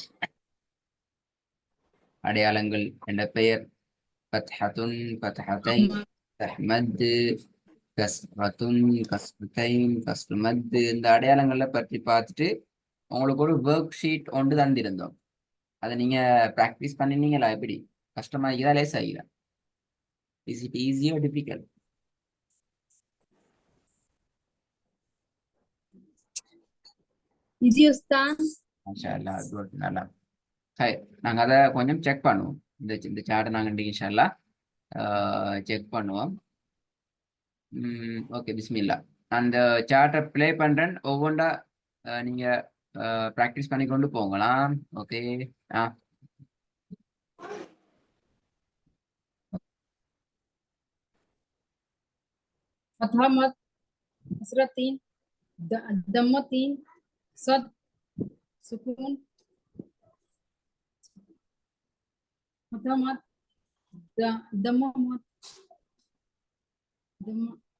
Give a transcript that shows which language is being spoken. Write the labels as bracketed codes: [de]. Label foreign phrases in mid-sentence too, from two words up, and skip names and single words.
[ta] அடையாளங்கள் என்ற பெயர் ஃபத்ஹத்துன், ஃபத்ஹத்தைன், தஹ்மத், கஸ்ரத்துன், கஸ்ரத்தைன், கஸ்ருமத், இந்த அடையாளங்களை பற்றி பார்த்துட்டு உங்களுக்கு ஒரு [en] work sheet [ta] ஒன்று தந்திருந்தோம். அதை நீங்க ப்ராக்டிஸ் பண்ணினீங்களா? எப்படி கஷ்டமாகிறா லேஸ் ஆகிறா? [en] is it easy or difficult? [ta] ஈஸி உஸ்தாத். [ar] ما شاء الله, [ta] குட், நல்லா. சரி, நாங்க அதை கொஞ்சம் செக் பண்ணுவோம். இந்த சார்ட்டை நாங்கள் [ar] إن شاء الله [ta] செக் பண்ணுவோம். ஓகே, பிஸ்மில்லா. அந்த சார்ட்டை ப்ளே பண்றேன். ஒவ்வொன்றா நீங்க ப்ராக்டிஸ் பண்ணி கொண்டு போகலாம். ஓகே. ஆ [ar] فتحة مد، كسرة 3، ضمة 3، شد، سكون، فتحة مد، ضمة مد، ضمة,